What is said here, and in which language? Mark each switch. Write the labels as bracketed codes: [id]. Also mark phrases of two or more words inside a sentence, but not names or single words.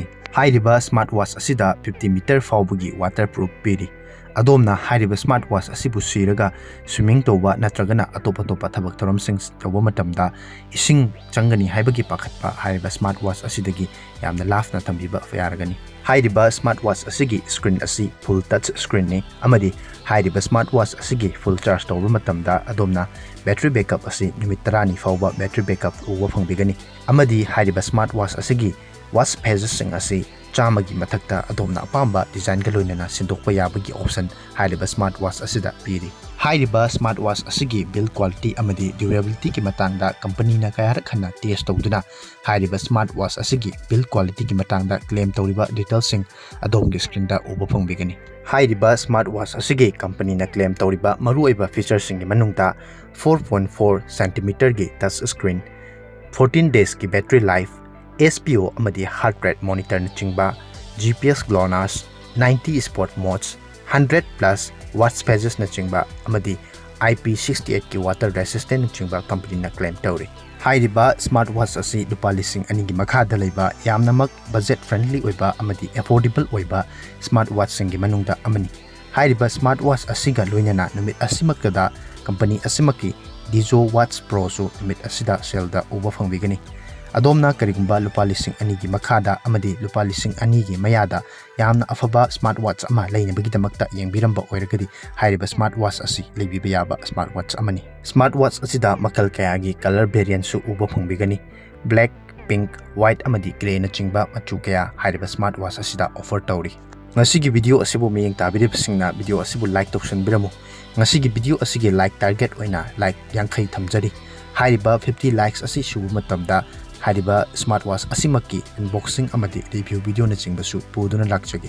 [mni] Hairiba smartwatch asida 50 meter faobagi waterproof piri. Adomna hairiba smartwatch asibu siraga swimming tawba natragana atopa thabak thoram sing tawba matamda ising changani haibagi pakhatpa hairiba smartwatch asidagi yamna lafna tambiba fayaragani. Hairiba smartwatch asigi screen asi [en] full touch screen [mni] ni amadi hairiba smartwatch asigi [en] full charge [mni] tawba matamda adomna [en] battery backup [mni] asi numit 30 fawba [en] battery backup [mni] uwa phongbigani. Amadi hairiba smartwatch asigi [en] watch pages [mni] sing asi chamagi mathakta adomna apamba design ga loinana sindokpa yabagi option hairiba smartwatch asida piri. Hairiba smartwatch asigi [en] build quality [mni] amadi durability ki matangda company na kaya rakhana test tawduna hairiba smartwatch asigi [en] build quality [mni] ki matangda claim tawriba details sing adomgi screen da uba phongbigani. Hairiba smartwatch asigi company na claim tawriba maruoiba features sing manungda 4.4 cm gi [en] touch screen, [mni] 14 days ki [en] battery life, [mni] SPO amadi [en] heart rate monitor [mni] na chingba, GPS GLONASS, 90 [en] sport modes, [mni] 100 [en] plus watch pages [mni] na chingba amadi IP68 ki [en] water resistant [mni] na chingba company na claim tawri. Hairiba smartwatch asi lupa lising anigi makhada leiba yamna mak [en] budget friendly [mni] oiba amadi affordable oiba smartwatch singi manungda amani. Hairiba smartwatch asiga loinana numit asimakada company asimaki Dijo Watch Pro su numit asida sale da uba phongbigani. Adomna karigumba lupa lising anigi makhada amadi lupa lising anigi mayada yamna afaba smartwatch ama lainabagi damakta yengbiramba oiragadi hairiba smartwatch asi leibiba yaba smartwatch amani. Smartwatch asida makal kayagi [en] color variant [mni] su uba phongbigani. [en] Black, pink, white [mni] amadi grey na chingba machu kaya hairiba smartwatch asida offer tawri. Ngasigi video asibu miyeng tabiribsingna video asibu like tawsanbiramu. Ngasigi video asigi [en] like target [mni] oina like yankai thamjari. Hairiba 50 likes asi subu matamda Hairiba smartwatch asimaki unboxing amadi [en] review video [mni] na chingbasu puduna lakchage.